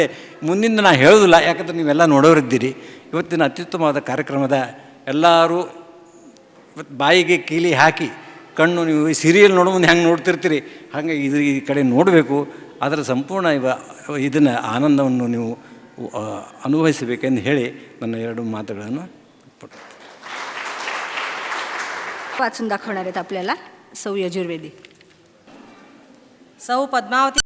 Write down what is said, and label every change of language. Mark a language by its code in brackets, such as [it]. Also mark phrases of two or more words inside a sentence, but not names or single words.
[kn] ಮುಂದಿಂದ ನಾನು ಹೇಳೋದಿಲ್ಲ, ಯಾಕಂದ್ರೆ ನೀವೆಲ್ಲ ನೋಡೋರಿದ್ದೀರಿ. ಇವತ್ತಿನ ಅತ್ಯುತ್ತಮವಾದ ಕಾರ್ಯಕ್ರಮದ ಎಲ್ಲರೂ ಇವತ್ತು ಬಾಯಿಗೆ ಕೀಲಿ ಹಾಕಿ ಕಣ್ಣು, ನೀವು ಸೀರಿಯಲ್ ನೋಡೋ ಮುಂದೆ ಹೆಂಗೆ ನೋಡ್ತಿರ್ತೀರಿ ಹಾಗೆ ಈ ಕಡೆ ನೋಡಬೇಕು. ಅದರ ಸಂಪೂರ್ಣ ಇದನ್ನು ಆನಂದವನ್ನು ನೀವು ಅನುಭವಿಸಬೇಕೆಂದು ಹೇಳಿ ನನ್ನ ಎರಡು ಮಾತುಗಳನ್ನು [mr] वाचून दाखवणार आहेत आपल्याला सौ यजुर्वेदी. सौ पद्मावती